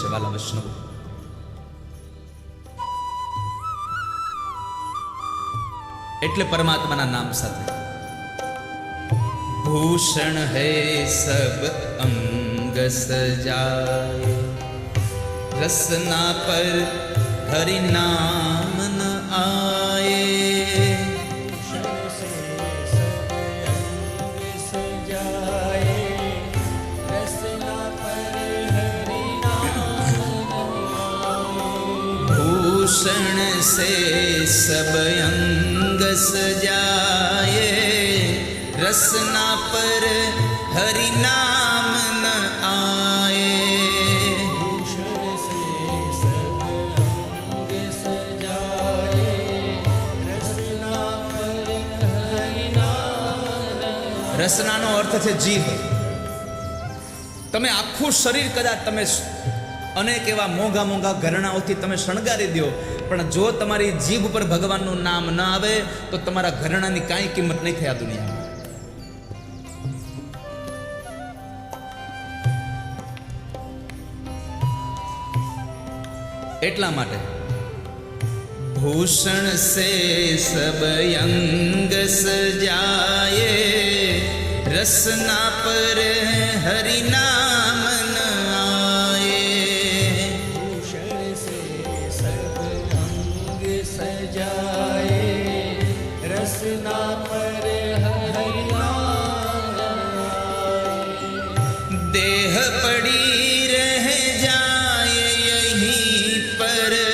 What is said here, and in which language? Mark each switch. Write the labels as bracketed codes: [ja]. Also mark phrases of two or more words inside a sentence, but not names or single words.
[gu] વાલા વૈષ્ણવ, એટલે પરમાત્માના નામ સાથે [hi] भूषण हे सब अंग सजाय, रसना पर हरि नाम न आये. भूषण से सब अंग सजाए, रसना पर हरि नाम न आए. भूषण से सब अंग सजाए, रसना पर हरि नाम न [gu] રસનાનો અર્થ છે જીભ. તમે આખું શરીર કદાચ તમે અનેક એવા મોંઘા મોંઘા ઘરેણાઓથી તમે શણગારી દો, પણ જો તમારી જીભ પર ભગવાનનું નામ ન આવે તો તમારા ઘરેણાની કાંઈ કિંમત નહીં થાય આ દુનિયામાં. એટલા માટે [hi] भूषण से सब अंग सजाये, रसना पर हरि नाम न आये. भूषण से सब अंग सजाए, रसना पर हरि नाम आए. देह पड़ी रह जाए यहीं पर,